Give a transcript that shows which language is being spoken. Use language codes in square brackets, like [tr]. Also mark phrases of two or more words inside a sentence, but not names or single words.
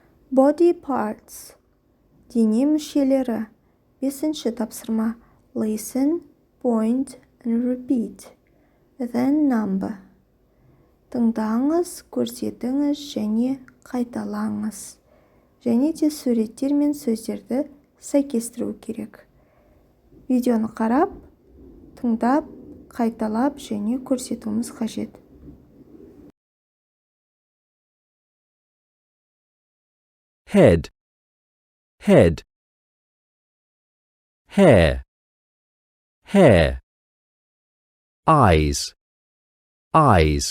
[en] Body parts. [kk] Дене мүшелері. 5-ші тапсырма. [en] Listen, point, and repeat. Then number. [kk] Тыңдаңыз, көрсетіңіз және қайталаңыз. Және де суреттер мен сөздерді сәйкестіру керек. Видеоны қарап, тыңдап, қайталап және көрсетуіміз қажет. [en] Head, head. Hair, hair. Eyes, eyes.